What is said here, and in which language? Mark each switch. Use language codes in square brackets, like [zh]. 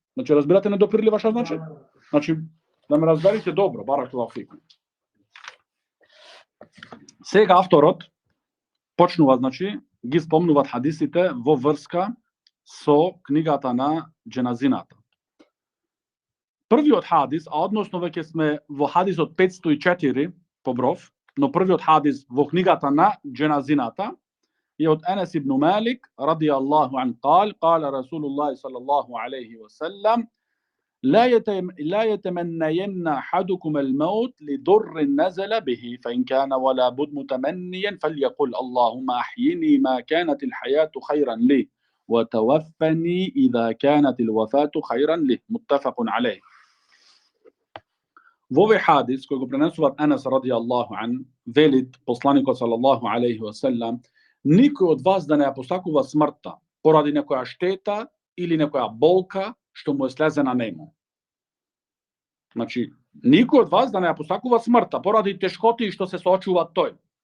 [mk] Значи разбирате недопирлива што значи? Значи да ме разберете добро, баракаллаху фикум. Сега авторот почнува, значи, ги спомнуваат хадисите во врска со книгата на џеназината. Првиот хадис, а односно веќе сме во хадисот 504 по бров, но првиот хадис во книгата на џеназината е од Енес ибн Малик радијаллаху ан [ar] قال رسول الله صلى الله عليه وسلم لا يتمنين أحدكم الموت لضر نزل به فإن كان ولا بد متمنيا فليقل اللهم أحيني ما كانت الحياة خيرا لي وتوفني إذا كانت الوفاة خيرا لي متفق عليه. [mk] Во овој хадис кој го пренесуваат Енес радијаллаху ан, велит посланикот салаллаху алейхи ва селам, никој од вас да не ја посакува смртта поради некоја штета или некоја болка што му е слезена нему. Значи, никој од вас да не ја посакува смртта поради тешкоти што се соочува тој.